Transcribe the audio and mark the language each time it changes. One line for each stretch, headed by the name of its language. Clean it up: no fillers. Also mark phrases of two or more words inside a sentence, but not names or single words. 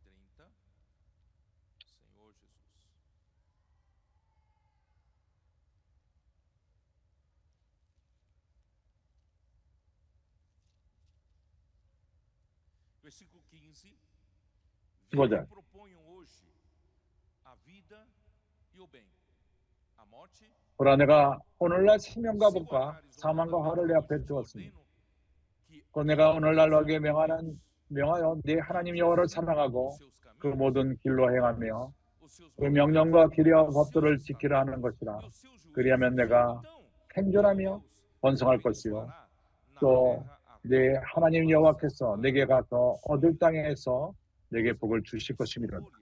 Portuguese: versículo 15,
Korean: 15절
Portuguese: proponho hoje a vida e o bem, a morte.
Korean: 보라 내가 오늘날 생명과 복과 사망과 화를 내 앞에 두었으니 또 내가 오늘날 너에게 명하여 네 하나님 여호와를 사랑하고 그 모든 길로 행하며 그 명령과 길이와 법도를 지키라 하는 것이라. 그리하면 내가 생존하며 번성할 것이요 또 내 하나님 여호와께서 내게 가서 얻을 땅에서 내게 복을 주실 것입니다.